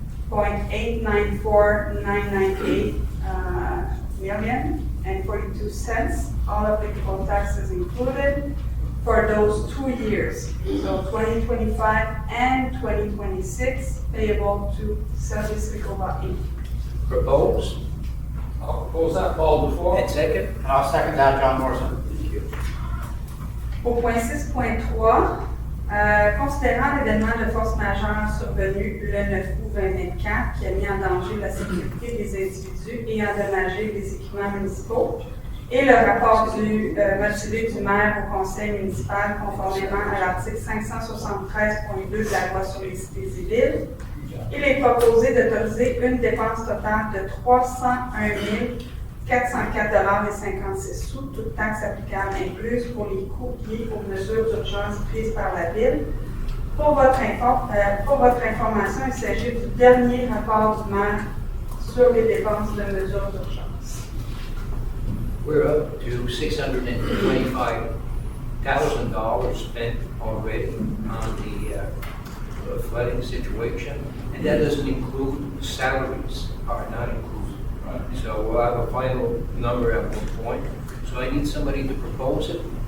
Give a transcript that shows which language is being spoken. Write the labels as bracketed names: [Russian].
[English] $1.894998 million and 42 cents, all applicable taxes included, for those 2 years, so 2025 and 2026, payable to Service Recover Inc. Propose. I'll propose that, Paul Dufault. And second? And I'll second that, John Morrison. Thank you. [French] Au point 6.3, considérant l'événement de force majeure survenu le 9 août 2024 qui a mis en danger la sécurité des individus et endommagé les équipements municipaux, et le rapport motivé du maire au conseil municipal conformément à l'article 573.2 de la loi sur les cités et villes, il est proposé d'autoriser une dépense totale de 301 404,56 $, toutes taxes applicables incluses, pour les coûts liés aux mesures d'urgence prises par la Ville. Pour votre information, il s'agit du dernier rapport du maire sur les dépenses de mesures d'urgence. [English] We're up to $625,000 spent already on the flooding situation, and that doesn't include salaries, are not included. So we'll have a final number at one point. So I need somebody to propose it.